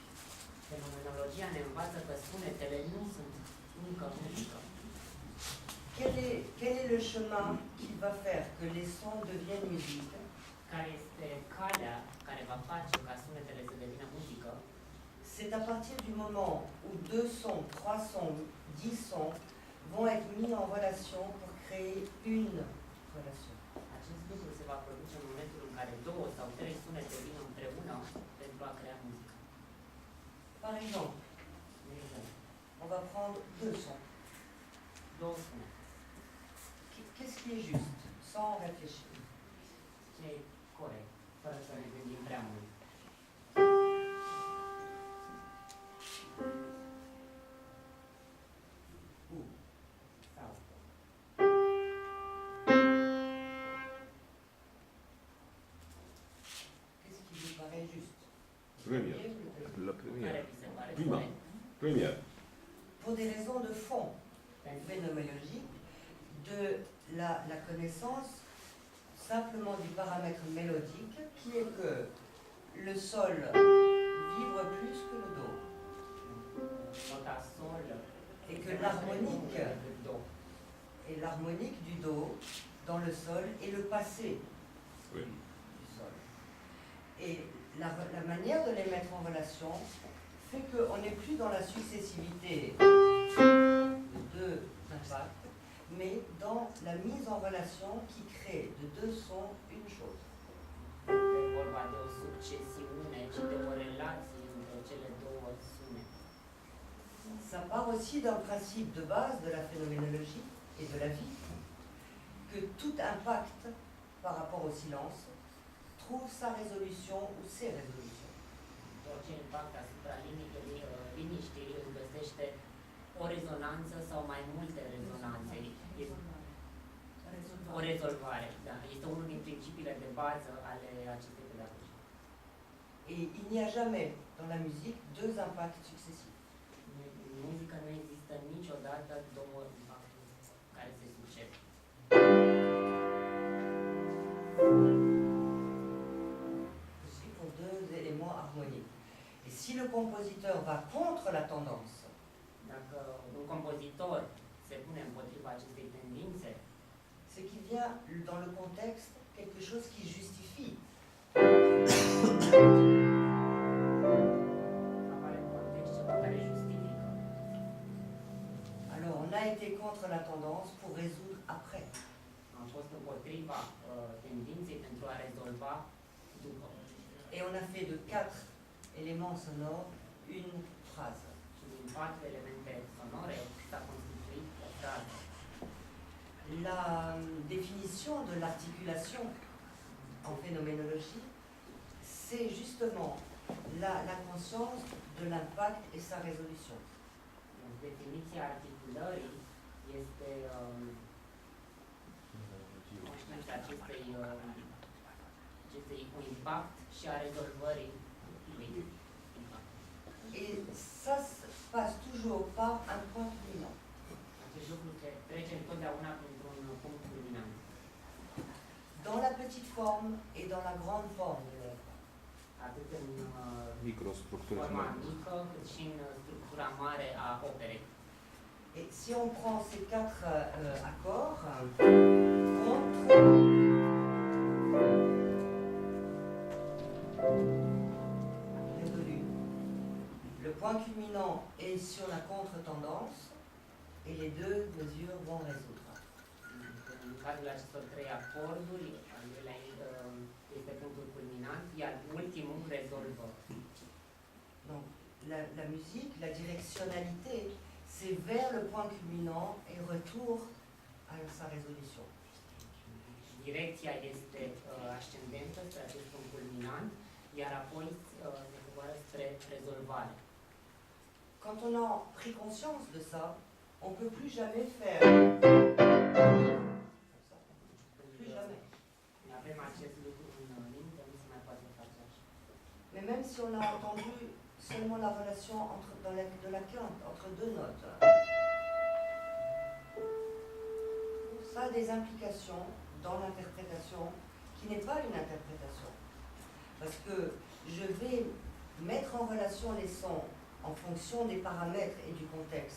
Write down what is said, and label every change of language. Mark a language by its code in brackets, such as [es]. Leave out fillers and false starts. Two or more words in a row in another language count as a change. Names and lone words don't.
[ro] Fenomenologia ne învață că sunetele nu sunt încă muzică. [fr] Quel est le chemin qui va faire que les sons deviennent musique? [ro] Care este calea care va face ca sunetele să devină muzică? [fr] C'est à partir du moment où 2 sons, 3 sons, 10 sons vont être mis en relation pour créer une relation. [ro] Acest lucru se va produce în momentul în care 2 sau 3 sunete vin împreună pentru a crea muzică. [fr] Par exemple, [ro] De exemplu, [fr] on va prendre 2 sons. [ro] 2 sunete. [fr] Qu'est-ce qui est juste, sans réfléchir? [ro] Ce e corect, fără să ne gândim prea mult. Sau [fr] Qu'est-ce qui vous paraît juste? Première. La [ro] care [fr] première. [ro] vi se pare Prima. corect? [fr] Première. Pour des raisons de fond [ro] Pentru [fr] phénoménologiques, de la connaissance simplement du paramètre mélodique qui est que le sol vibre plus que le do [ro] nota sol [fr] et que l'harmonique [ro] decât do. [fr] et l'harmonique du do dans le sol est le passé Oui. du sol. Et la manière de les mettre en relation fait qu'on n'est plus dans la successivité de 2 impacts, mais dans la mise en relation qui crée de 2 sons une chose. [ro] E vorba de o succesiune, ci de o relație între cele două sunete. [fr] Ça part aussi d'un principe de base de la phénoménologie et de la vie, que tout impact par rapport au silence trouve sa résolution ou ses résolutions. [ro] Tot ce impact asupra liniștii își găsește o rezonanță sau mai multe rezonanțe. Este o rezolvare, da. Este unul din principiile de bază ale acestei pedagogii. [fr] Et il n'y a jamais dans la musique 2 impacts successifs. [ro] În muzică nu există niciodată două impacturi care se succed. [fr] Aussi pour 2 éléments harmoniques. Et si le compositeur va contre la tendance, [ro] Dacă un compozitor se pune împotriva acestei tendințe, [fr] c'est qu'il vient dans le contexte quelque chose qui justifie. [ro] apare în context ceva care justifică. [fr] Alors on a été contre la tendance pour résoudre après. [ro] Am fost împotriva tendinței pentru a rezolva rezolva după. [fr] Et on a fait de 4 éléments sonores une phrase. [ro] Și din 4 elemente sonore s-a constituit o frază. [fr] La définition de l'articulation en phénoménologie, c'est justement la conscience de l'impact et sa résolution. [ro] Definiția articulării este conștiința acestei cu impact și a rezolvării lui impact. [fr] Et ça se passe toujours par un point culminant. [ro] Acest lucru trece întotdeauna printr-un punct culminant. [fr] Dans la petite forme et dans la grande forme de l'œuvre. [ro] Atât în Microstructura forma mare. mică, cât și în structura mare a operei. [fr] Et si on prend ces 4 accords, résolu. Le point culminant est sur la contre-tendance et les deux mesures vont résoudre. [ro] În cadrul acestor 3 acorduri, al doilea este punctul culminant, iar ultimul rezolvă. [fr] Donc la musique, la directionnalité, c'est vers le point culminant et retour à sa résolution. [ro] Direcția este ascendentă spre acest punct culminant, iar apoi se coboară spre rezolvare. [fr] Quand on a pris conscience de ça, on ne peut plus jamais faire. Plus jamais. [ro] Avem acest lucru în minte, nu se mai poate face așa. [fr] Mais même si on a entendu seulement la relation de la quinte, entre deux notes, ça a des implications dans l'interprétation qui n'est pas une interprétation. Parce que je vais mettre en relation les sons en fonction des paramètres et du contexte.